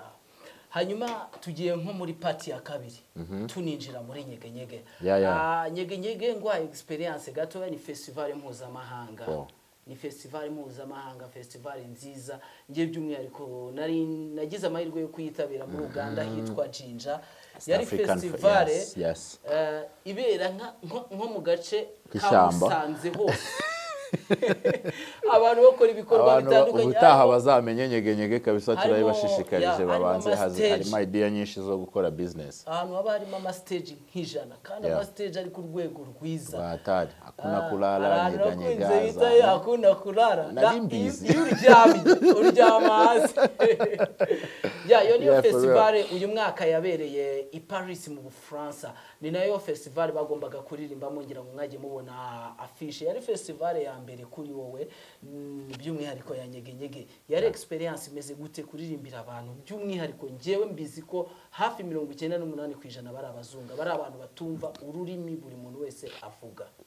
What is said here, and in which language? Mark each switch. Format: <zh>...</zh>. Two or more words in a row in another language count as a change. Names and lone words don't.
<rw>Hanyuma tugiye nko muri party ya kabiri tuninjira muri nyege nyege ngo experience gato ni festival mpuzamahanga ni festival mpuzamahanga festival nziza ngiye by'umwihariko nari nagize amahirwe yo kuyitabira muri Uganda hitwa Jinja yari festival ibera nko mu gace kamusanze hose abantu bakora ibikorwa bitandukanye ubutaha bazamenye nyege kabisa turabibashishikarije babanze harimo idea nyinshi zo gukora business ahantu haba harimo ama stage nk'ijana kandi ama stage ari ku rwego rwiza</rw> <sw>batari hakuna kulala nyege hakuna kulala</sw> <rw>narimbizi uryama hasi yo niyo festival uyu mwaka yabereye i Paris mu Bufaransa ni nayo festival bagombaga kuririmbamo ngira ngo mwaje mubona affiche yari festival ya mbere kuri wowe by'umwihariko ya nyege yari experience imeze gute kuririmbira abantu by'umwihariko ngewe mbizi ko hafi 98% bari abazunga bari abantu batumva ururimi buri muntu wese avuga.</rw>